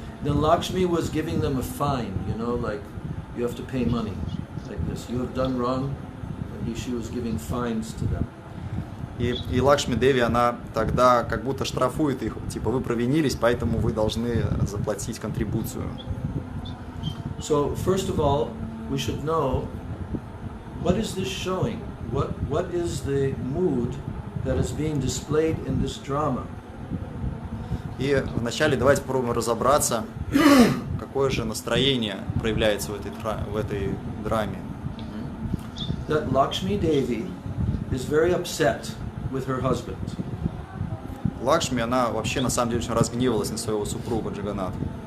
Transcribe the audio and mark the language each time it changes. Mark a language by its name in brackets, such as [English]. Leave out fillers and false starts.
[English] then Lakshmi was giving them a fine, you know, like you have to pay money, like this. You have done wrong, and she was giving fines to them. [Russian] И Лакшми Деви, она тогда как будто штрафует их, типа вы провинились, поэтому вы должны заплатить контрибуцию. [English] So first of all, we should know what is this showing? What is the mood that is being displayed in this drama? [Russian] И вначале давайте попробуем разобраться, какое же настроение проявляется в этой драме. [English] That Lakshmi Devi is very upset with her husband. [Russian] Лакшми, она вообще на самом деле очень разгневалась на своего супруга Джаганатха.